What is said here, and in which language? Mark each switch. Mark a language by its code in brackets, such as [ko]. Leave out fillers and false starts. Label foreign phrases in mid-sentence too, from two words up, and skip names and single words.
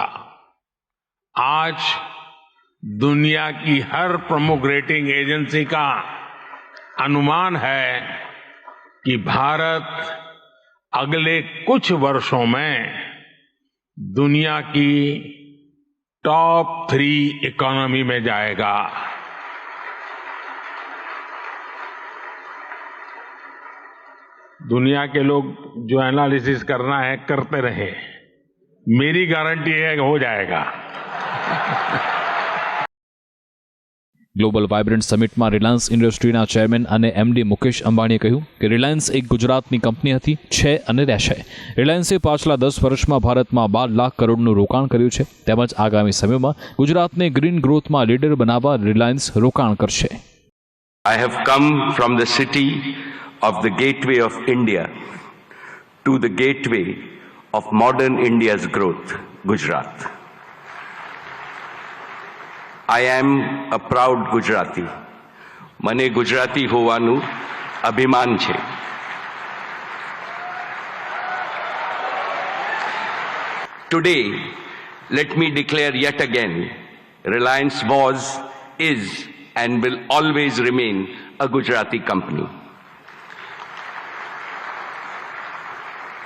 [hi] आज दुनिया की हर प्रमुख रेटिंग एजेंसी का अनुमान है कि भारत अगले कुछ वर्षों में दुनिया की [en] top 3 economy [hi] में जाएगा. दुनिया के लोग जो एनालिसिस करना है करते रहे, मेरी गारंटी है कि हो जाएगा. [gu] ગ્લોબલ વાઇબ્રન્ટ સમિટમાં રિલાયન્સ ઇન્ડસ્ટ્રીના ચેરમેન અને એમડી મુકેશ અંબાણીએ કહ્યું કે રિલાયન્સ એક ગુજરાતની કંપની હતી, છે અને રહેશે. રિલાયન્સે પાછલા 10 વર્ષમાં ભારતમાં 12 લાખ કરોડનું રોકાણ કર્યું છે, તેમજ આગામી સમયમાં ગુજરાતને [en] green growthમાં [gu] લીડર બનાવવા રિલાયન્સ રોકાણ કરશે. [en] I have come from the city of the gateway of India to the gateway of modern India's growth, Gujarat. I am a proud Gujarati. [gu] મને ગુજરાતી હોવાનું અભિમાન છે. [en] Today, let me declare yet again, Reliance was, is and will always remain a Gujarati company.